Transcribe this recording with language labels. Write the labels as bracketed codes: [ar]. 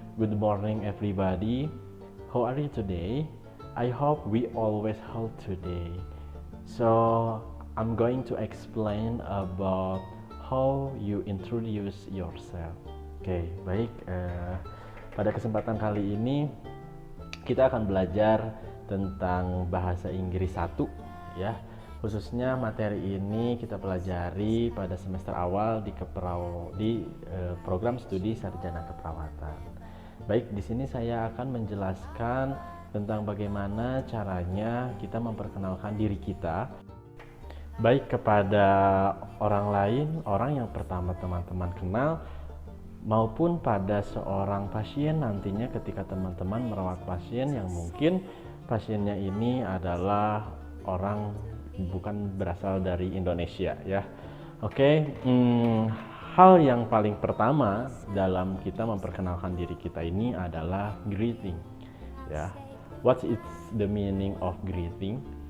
[en] Good morning everybody. How are you today? I hope we always health today. So I'm going to explain about how you introduce yourself. [id] Oke, baik. Pada kesempatan kali ini kita akan belajar tentang bahasa Inggris 1 ya. Khususnya materi ini kita pelajari pada semester awal di program studi sarjana keperawatan. Baik, di sini saya akan menjelaskan tentang bagaimana caranya kita memperkenalkan diri kita baik kepada orang lain, orang yang pertama teman-teman kenal, maupun pada seorang pasien nantinya ketika teman-teman merawat pasien yang mungkin pasiennya ini adalah orang bukan berasal dari Indonesia ya. Oke, hal yang paling pertama dalam kita memperkenalkan diri kita ini adalah greeting ya. [en] What is the meaning of greeting?